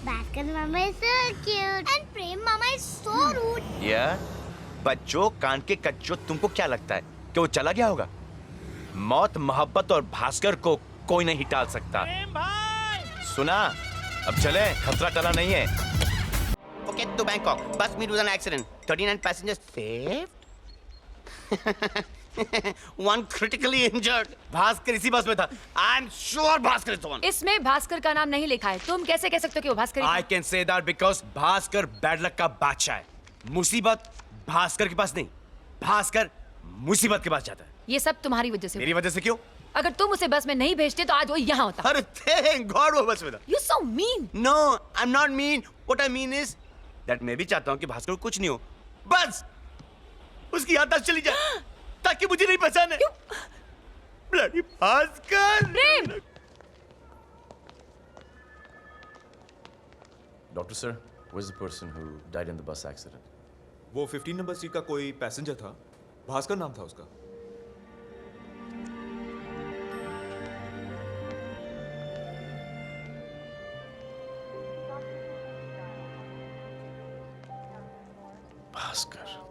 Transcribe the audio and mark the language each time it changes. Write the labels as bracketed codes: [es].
[en] Bhaskar mama is so cute. And Prem mama is so rude. [hi] या बच्चों, कान के कच्चों, तुमको क्या लगता है कि वो चला गया होगा? मौत, मोहब्बत और भास्कर को कोई नहीं टाल सकता। सुना? अब चले, खतरा टला नहीं है। [en] Phuket to Bangkok. Bus meet with an accident. 39 passengers saved. One critically injured. [hi] Bhaskar इसी बस में था. [en] I'm sure Bhaskar is the one. [hi] इसमें भास्कर का नाम नहीं लिखा है. तुम कैसे कह सकते हो कि वो भास्कर ही [en] I [hi] था? [en] can say that because [hi] Bhaskar bad luck का बादशाह है. मुसीबत भास्कर के पास नहीं, भास्कर मुसीबत के पास जाता है. ये सब तुम्हारी वजह से. मेरी वजह से क्यों? अगर तुम उसे बस में नहीं भेजते तो आज वो यहाँ होता. अरे [en] thank God [hi] वो बस में था. [en] You so mean. No, I'm not mean. What I mean is that [hi] मैं भी चाहता हूँ कि भास्कर को कुछ नहीं हो. बस उसकी याददाश्त चली जाए ताकि मुझे नहीं पहचाने. [en] Bloody Bhaskar. [hi] Prem. [en] Doctor sir, where's the person who died in the bus accident? [hi] वो 15 नंबर सीट का कोई पैसेंजर था, भास्कर नाम था उसका. [en] Bhaskar.